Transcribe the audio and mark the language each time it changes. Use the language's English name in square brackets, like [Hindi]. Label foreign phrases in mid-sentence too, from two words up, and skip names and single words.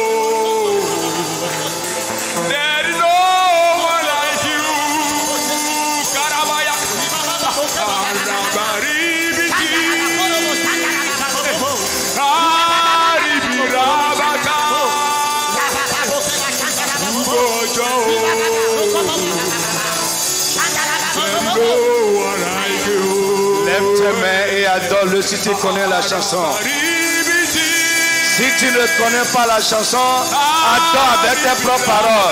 [English] There is no one like you. Karabaya Arabaribiti Aribirabata Arubojo. [French] Lève tes mains et adore-le si tu connais la chanson. Si tu ne connais pas la chanson, adore avec tes propres paroles.